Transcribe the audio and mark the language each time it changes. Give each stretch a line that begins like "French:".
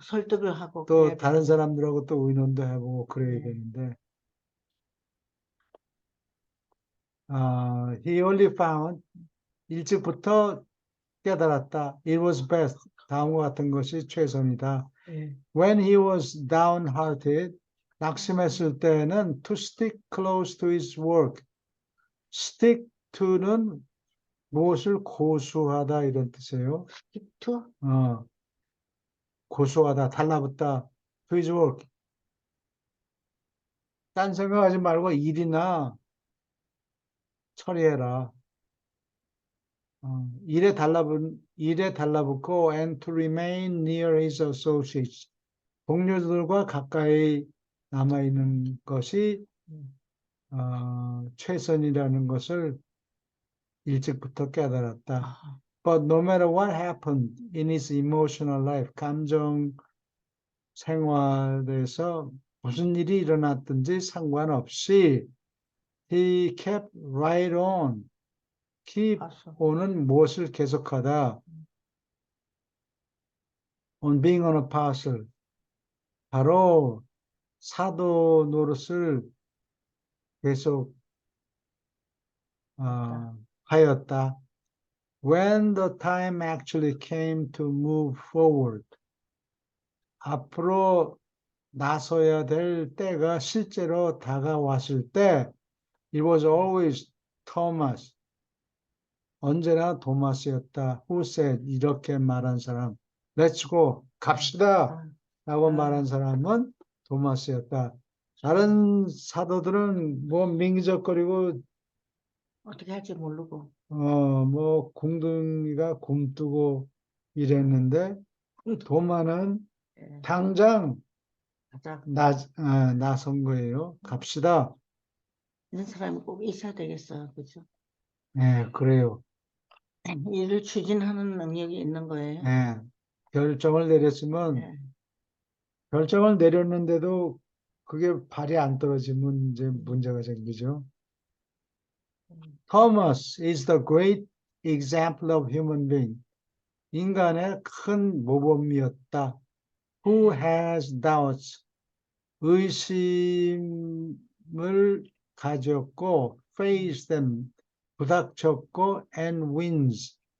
Korean: 설득을 하고 또 그래야 다른 되죠. 사람들하고 또 의논도 해보고 그래야 되는데,
English: he only found
Korean: 일찍부터 깨달았다.
English: It was best.
Korean: 다음과 같은 것이 최선이다. 예.
English: When he was downhearted,
Korean: 낙심했을 때는
English: to stick close to his work.
Korean: stick to는 무엇을 고수하다 이런 뜻이에요. 힙투? 고수하다, 달라붙다.
English: to his work.
Korean: 딴 생각하지 말고 일이나 처리해라. 일에 달라붙고
English: and to remain near his associates.
Korean: 동료들과 가까이 남아있는 것이 최선이라는 것을 일찍부터 깨달았다. 아,
English: But no matter what happened in his emotional life,
Korean: 감정 생활에서 무슨 일이 일어났든지 상관없이
English: he kept right on. keep
Korean: 봤어. on은 무엇을 계속하다.
English: on being on a parcel.
Korean: 바로 사도 노릇을 계속 하였다.
English: When the time actually came to move forward.
Korean: 앞으로 나서야 될 때가 실제로 다가왔을 때
English: it was always Thomas.
Korean: 언제나 토마스였다.
English: Who said
Korean: 이렇게 말한 사람.
English: Let's go.
Korean: 갑시다. 라고 말한 사람은 토마스였다. 다른 사도들은 뭐 민기적거리고 어떻게 할지 모르고. 뭐 궁둥이가 굼뜨고 이랬는데 도마는 예. 당장 가자. 나선 거예요. 갑시다. 이런 사람이 꼭 있어야 되겠어요. 그죠? 네, 그래요. 일을 추진하는 능력이 있는 거예요. 네, 결정을 내렸으면 예. 결정을 내렸는데도 그게 발이 안 떨어지면 이제 문제가 생기죠.
English: Thomas is the great example of human being.
Korean: 인간의 큰 모범이었다.
English: Who has doubts?
Korean: 의심을 가졌고,
English: face them,
Korean: 부닥쳤고,
English: and wins.